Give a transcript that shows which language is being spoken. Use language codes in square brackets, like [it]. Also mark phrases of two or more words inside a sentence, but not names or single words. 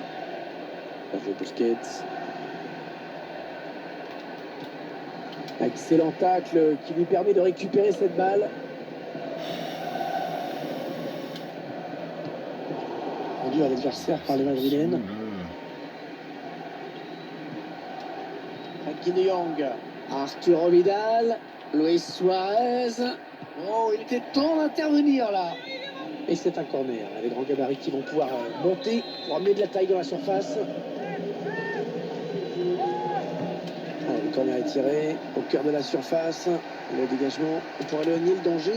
[fr] Sergio Busquets. Excellent tacle qui lui permet de récupérer cette balle. Rendu à l'adversaire par les Madrilènes. Frenkie de Jong. Arturo Vidal. Luis Suarez. Oh, il était temps d'intervenir là. Et c'est un corner. Les grands gabarits qui vont pouvoir monter pour amener de la taille dans la surface. Allez, le corner est tiré au cœur de la surface. Le dégagement pour éloigner le danger.